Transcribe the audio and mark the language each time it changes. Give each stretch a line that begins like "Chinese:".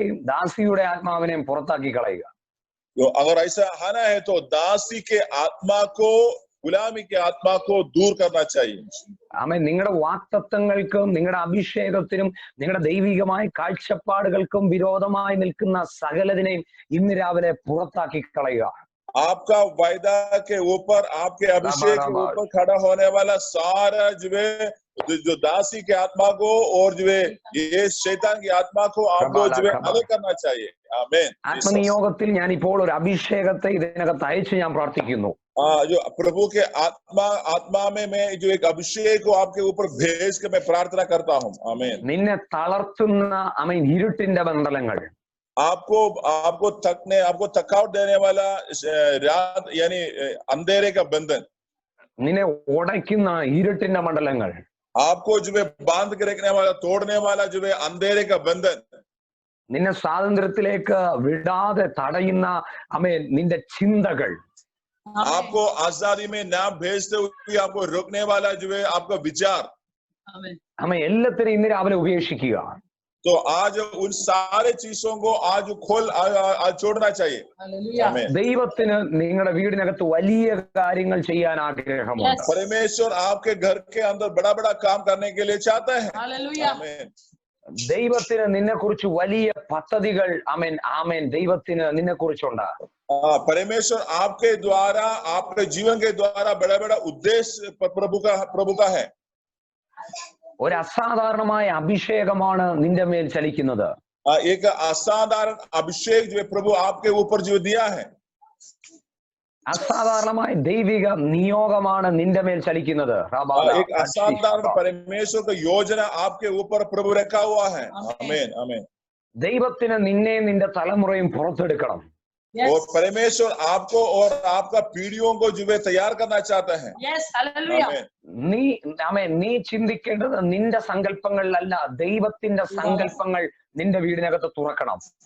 Malayalam: ദാസിയുടെ ആത്മാവിനെയും പുറത്താക്കി കളയുക.
Hindi: अगर ऐसा आना है तो दासी के आत्मा को गुलामी के आत्मा को दूर करना चाहिए.
Malayalam: നിങ്ങളുടെ വാക്തത്വങ്ങൾക്കും നിങ്ങളുടെ അഭിഷേകത്തിനും നിങ്ങളുടെ ദൈവികമായ കാഴ്ചപ്പാടുകൾക്കും വിരോധമായി നിൽക്കുന്ന സകലതിനെയും ഇന്ന് രാവിലെ പുറത്താക്കി കളയുക.
Hindi: आपका वायदा के ऊपर आपके अभिषेक के ऊपर खड़ा होने वाला सारा जो दासी के आत्मा को और जो है ये शैतान की आत्मा को आप लोग जो है अलग करना चाहिए. आमीन.
Malayalam: ആത്മനിയോഗത്തിൽ ഞാൻ ഇപ്പോൾ ഒരു അഭിഷേകത്തെ ഇതിനകത്ത് അയച്ച് ഞാൻ പ്രാർത്ഥിക്കുന്നു.
Hindi: जो प्रभु के आत्मा में मैं जो एक अभिषेक को आपके ऊपर भेज के मैं प्रार्थना करता हूँ. आमीन.
Malayalam: നിന്നെ തളർത്തുന്ന ഇരുട്ടിന്റെ ബന്ധനങ്ങൾ
Hindi: आपको थकावट देने वाला रात यानी अंधेरे का बंधन,
Malayalam: നിന്നെ ഉടയ്ക്കുന്ന ഇരുട്ടിന്റെ മണ്ഡലങ്ങൾ,
Hindi: आपको जो है बांध के रखने वाला तोड़ने वाला जो है अंधेरे का बंधन,
Malayalam: നിന്നെ സ്വാതന്ത്ര്യത്തിലേക്ക് വിടാതെ തടയുന്ന നിന്റെ ചിന്തകൾ,
Hindi: आपको आजादी में ना भेजते हुए आपको रोकने वाला जो है आपका विचार,
Malayalam: എല്ലാത്തിനും ഇന്ന് രാവിലെ ഉപേക്ഷിക്കുക.
Hindi: तो आज उन सारे चीजों को आज छोड़ना चाहिए.
Malayalam: ദൈവത്തിന് നിങ്ങളുടെ വീടിനകത്ത് വലിയ കാര്യങ്ങൾ ചെയ്യാൻ ആഗ്രഹമുണ്ട്.
Hindi: परमेश्वर आपके घर के अंदर बड़ा बड़ा काम करने के लिए चाहता है.
Malayalam: ദൈവത്തിന് നിന്നെ കുറിച്ച് വലിയ പദ്ധതികൾ ദൈവത്തിന് നിന്നെ കുറിച്ചുണ്ട്.
Hindi: परमेश्वर आपके द्वारा आपके जीवन के द्वारा बड़ा बड़ा उद्देश्य प्रभु का है.
Malayalam: ഒരു അസാധാരണമായ അഭിഷേകമാണ് നിന്റെ മേൽ ചലിക്കുന്നത്.
Hindi: एक असाधारण अभिषेक जो प्रभु आपके ऊपर जो दिया है,
Malayalam: അസാധാരണമായ ദൈവിക നിയോഗമാണ് നിന്റെ മേൽ ചലിക്കുന്നത്.
Hindi: एक असाधारण परमेश्वर का योजना आपके ऊपर प्रभु रखा हुआ है. आमीन आमीन.
Malayalam: ദൈവത്തിന് നിന്നെ നിന്റെ തലമുറയും പുറത്തെടുക്കണം.
Hindi: और परमेश्वर आपको और आपका पीढ़ियों को जो है तैयार करना चाहता है.
Malayalam: നീ ചിന്തിക്കേണ്ടത് നിന്റെ സങ്കല്പങ്ങളിലല്ല, ദൈവത്തിന്റെ സങ്കല്പങ്ങൾ നിന്റെ വീടിനകത്ത് തുറക്കണം.